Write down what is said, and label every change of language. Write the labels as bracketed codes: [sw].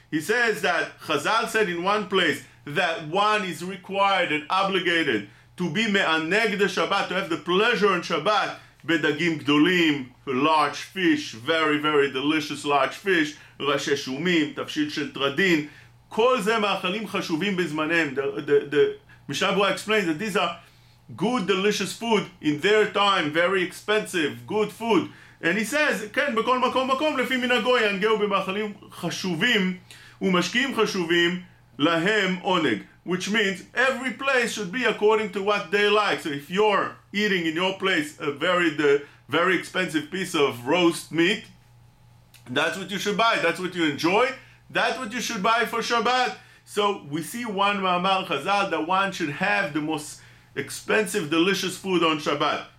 [en] He says that Chazal said in one place that one is required and obligated to be me'aneg the Shabbat, to have the pleasure on Shabbat, [he] bedagim gdolim, [en] large fish, very, very delicious large fish, [he] ראשי שומim, תבשיל של טרדין, כל זה מאכלים חשובים בזמנם. [en] The Mishnah Berurah explains that these are good, delicious food in their time, very expensive, good food. And he says, [he] כן, בכל מקום לפי מנהגו ינגעו במאכלים חשובים ומשקיעים חשובים להם עונג. [en] Which means every place should be according to what they like. So if you're eating in your place a very expensive piece of roast meat, that's what you should buy. That's what you enjoy. That's what you should buy for Shabbat. So we see one Ma'amar Chazal that one should have the most expensive, delicious food on Shabbat.